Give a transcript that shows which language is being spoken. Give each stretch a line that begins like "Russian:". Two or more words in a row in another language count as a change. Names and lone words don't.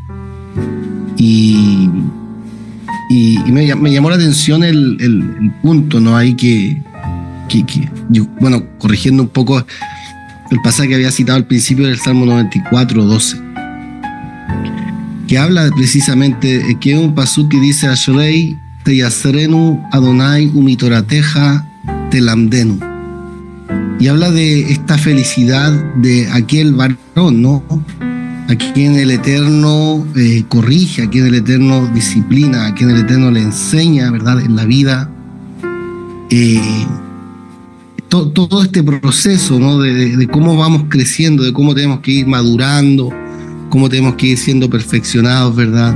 Spanish: Y me llamó la atención el punto, ¿no? Ahí que yo, bueno, corrigiendo un poco el pasaje que había citado al principio del Salmo 94:12, que habla precisamente, que es un pasú que dice:
Hebrew: אשרי תיסרנו ה' ומתורתך תלמדנו.
Spanish: Y habla de esta felicidad de aquel varón, ¿no? A quien el Eterno corrige, a quien el Eterno disciplina, a quien el Eterno le enseña, ¿verdad?, en la vida. Todo este proceso, ¿no?, de cómo vamos creciendo, de cómo tenemos que ir madurando, cómo tenemos que ir siendo perfeccionados, ¿verdad?